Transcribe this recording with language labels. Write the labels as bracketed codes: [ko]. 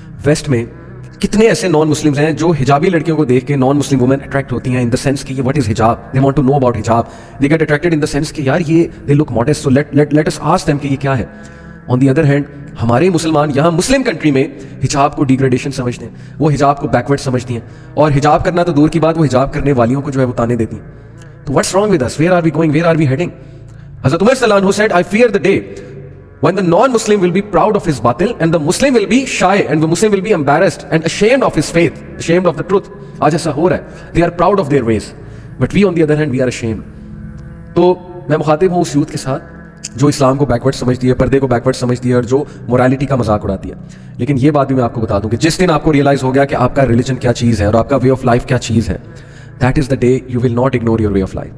[ur] Waste میں کتنے ایسے نان مسلمز ہیں جو حجابی لڑکیوں کو دیکھ کے نان مسلم وومن اٹریکٹ ہوتی ہیں, ان دا سینس کہ یہ واٹ از حجاب, [en] they want to know about حجاب, [ur] they get attracted in the sense کہ یار یہ دے لک modest, [en] so let us ask them [ur] کہ یہ کیا ہے. [en] on the other hand [ur] ہمارے مسلمان یہاں مسلم کنٹری میں حجاب کو ڈیگریڈیشن سمجھتے ہیں, وہ حجاب کو بیکورڈ سمجھتی ہیں, اور حجاب کرنا تو دور کی بات, وہ حجاب کرنے والیوں کو جو ہے وہ تانے دیتی ہیں. [en] تو what's wrong with us? Where are we going? Where are we heading? Hazrat Umar Sallallahu Alaihi Wasallam said, I fear the day when the non-Muslim will be proud of his batil and the Muslim will be shy and the Muslim will be embarrassed and ashamed of his faith, ashamed of the truth. [ur] آج ایسا ہو رہا ہے. [en] They are proud of their ways, but we on the other hand we are ashamed. [ur] تو میں مخاطب ہوں اس youth کے ساتھ جو اسلام کو بیکورڈ سمجھتی ہے, پردے کو بیکورڈ سمجھتی ہے, اور جو مورالٹی کا مذاق اڑاتی ہے. لیکن یہ بات بھی میں آپ کو بتا دوں کہ جس دن آپ کو ریئلائز ہو گیا کہ آپ کا ریلیجن کیا چیز ہے اور آپ کا وے آف لائف کیا چیز ہے, [en] that is the day you will not ignore your way of life.